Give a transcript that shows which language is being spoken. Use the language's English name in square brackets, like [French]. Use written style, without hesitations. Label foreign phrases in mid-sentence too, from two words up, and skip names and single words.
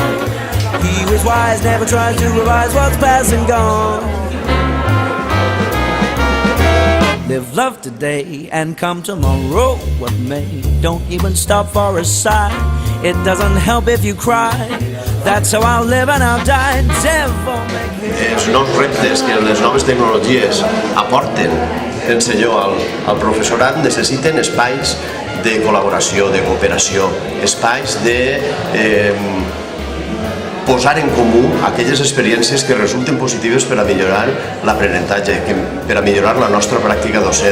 [English] He who is wise never tries to revise what's past and gone. Live love today and come tomorrow what may. Don't even stop for a sigh. It doesn't help if you cry. That's how I'll live and I'll die. Devil may care. [Catalan] Els nous reptes que les noves tecnologies aporten, penso jo, al professorat necessiten espais de col·laboració, de cooperació, espais de posar en comú aquelles experiències que resulten positives per a millorar l'aprenentatge, per a millorar la nostra pràctica docent.